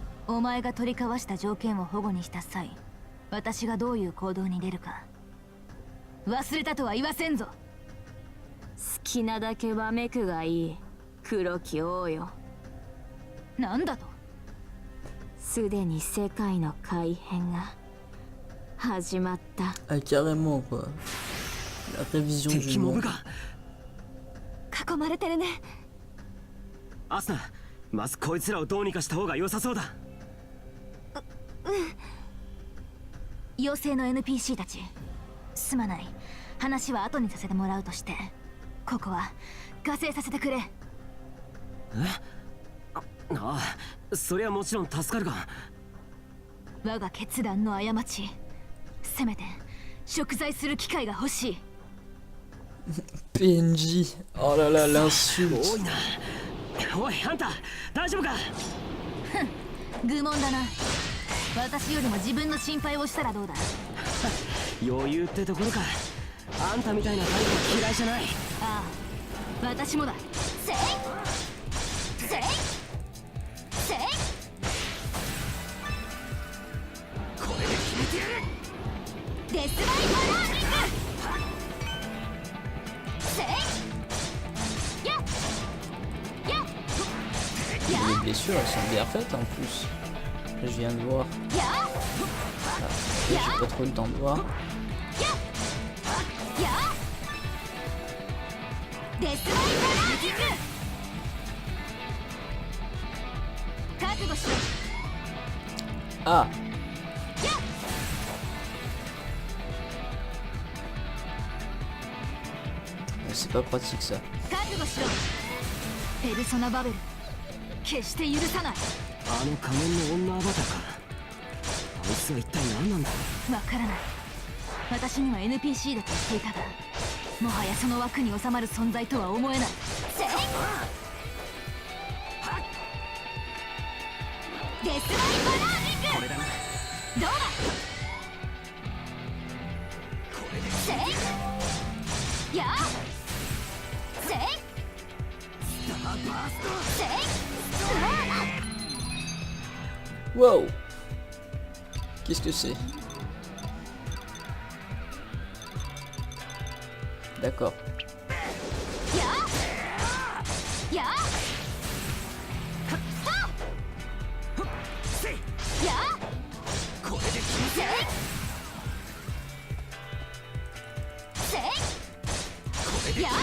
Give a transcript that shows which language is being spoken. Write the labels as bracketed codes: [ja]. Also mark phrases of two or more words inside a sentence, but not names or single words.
[ja] お前が取り交わした条件を保護にした際、私がどういう行動に出るか忘れたとは言わせんぞ。好きなだけわめくがいい、黒き王よ。なんだと？すでに世界の改変が始まった。 [fr] Ah, carrément, quoi. La révision [ja] 敵 [fr] du [ja] モブ [fr] monde. [ja] が。囲まれてるね。アスナ、まずこいつらをどうにかした方が良さそうだ。妖精の NPC たち、すまない。話は後にさせてもらうとして、ここは加勢させてくれ。ああ、そりゃもちろん助かるが。我が決断の過ち、せめて贖罪する機会が欲しい。 [fr] PNJ. Oh là là, [ja] 多 [fr] l'insulte. [ja] いな。おいあんた大丈夫か。愚問だな。私よりも自分の心配をしたらどうだ。余裕ってところか。あんたみたいなタイプ嫌いじゃない。ああ、私もだ。せいせいせい。これで決めてやる。デスマイパラーニング。せいやや [fr] Les blessures, elles sont bien faites en plus. Je viens de voir. や Ah, j'ai pas trop eu le temps de voir. [ja] やデスマイパラーニング。覚悟しろ。 [fr] Ah! C'est pas pratique ça. [ja] 覚悟しろ。ペルソナバベル、決して許さない。あの仮面の女アバターか。あいつは一体何なんだ。わからない。私には NPC だと言っていたが、もはやその枠に収まる存在とは思えない。せいデスマイパラーニング。これだな。どうだ。これでせいやせいスターバースト。せい [fr] Wow! Qu'est-ce que c'est? D'accord. ややせいや [ja] これで決めてせいやる。せいこれで決めてやる。